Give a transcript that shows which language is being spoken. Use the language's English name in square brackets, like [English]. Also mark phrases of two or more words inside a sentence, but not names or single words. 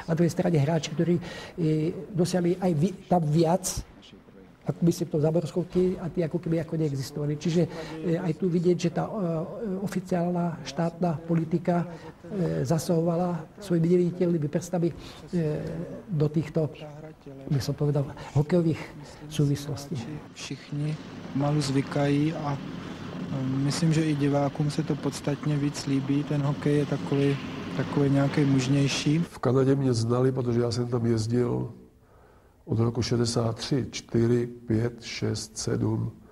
[Slovak] A na druhej strane hráči, ktorí dosiahli aj tam viac, ako myslím to záborskou, a tí ako keby ako neexistovali. Čiže aj tu vidieť, že tá oficiálna štátna politika zasahovala svojimi neviditeľnými prstami do týchto, by som povedal, hokejových súvislostí. [Czech] Všichni malu zvykají a myslím, že i divákům se to podstatně víc líbí. Ten hokej je takový nějaký mužnější. V Kanadě mě znali, protože já jsem tam jezdil od roku 63, 4, 5, 6, 7.